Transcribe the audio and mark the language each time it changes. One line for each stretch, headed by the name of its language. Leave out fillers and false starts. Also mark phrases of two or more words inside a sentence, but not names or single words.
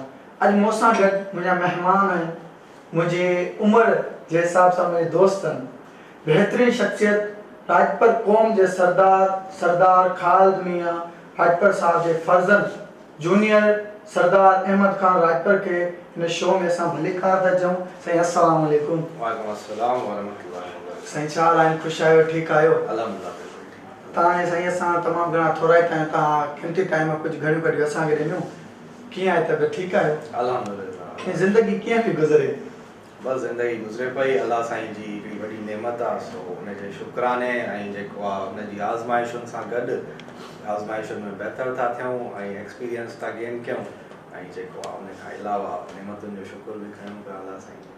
Sindhi: अॼु मूंसां गॾु मुंहिंजा महिमान आहिनि, मुंहिंजी उमिरि जे हिसाब सां मुंहिंजे दोस्त आहिनि। बहितरीन शख्सियत लाजपत क़ौम जे सरदार ख़ालिद मियां लाजपत साहब जे फर्ज़ंद जूनियर सरदार अहमद खान लाजपत खे इन शो में असां भली कार था चऊं।
Arabic: साईं السلام عليكم. وعليكم السلام ورحمة الله وبركاته.
Sindhi: साईं छा हाल आहिनि? ख़ुशि आहियो? ठीकु आहियो?
Arabic: الحمد لله.
Sindhi: तव्हां साईं असां तमामु घणा थोरा ई आहियूं, तव्हां क़ीमती टाइम कुझु घड़ियूं कढियूं असांखे ॾिनियूं। कीअं आहे तबियत? ठीकु आहियो?
Arabic: الحمد لله.
Sindhi: ज़िंदगी कीअं पई गुज़रे? बस ज़िंदगी गुज़रे पई। अल्लाह साईं जी हिकिड़ी वॾी नेमत आहे, सो उनजे शुक्राने ऐं जेको आहे उनजी आज़माइशुनि सां गॾु आज़माइशुनि में बहितर था थियूं ऐं एक्सपीरियंस था गेन कयूं ऐं जेको आहे उन खां अलावा नेमतुनि जो शुक्र बि कयूं पिया अल्लाह साईं जो।